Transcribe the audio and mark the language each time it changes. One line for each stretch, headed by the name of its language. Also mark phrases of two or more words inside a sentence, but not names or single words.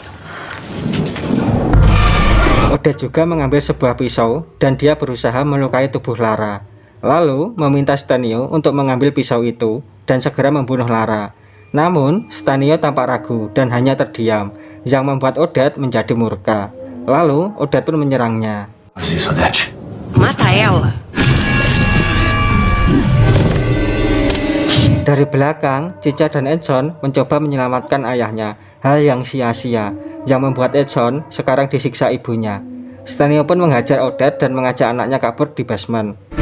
Indonesian: Odette juga mengambil sebuah pisau dan dia berusaha melukai tubuh Lara. Lalu meminta Stanio untuk mengambil pisau itu dan segera membunuh Lara. Namun Stanio tampak ragu dan hanya terdiam, yang membuat Odette menjadi murka. Lalu Odette pun menyerangnya.
Portuguese: Faz isso, Odette. Mata ela.
Indonesian: Dari belakang, Cica dan Edson mencoba menyelamatkan ayahnya, hal yang sia-sia, yang membuat Edson sekarang disiksa ibunya. Stanio pun menghajar Odette dan mengajak anaknya kabur di basement.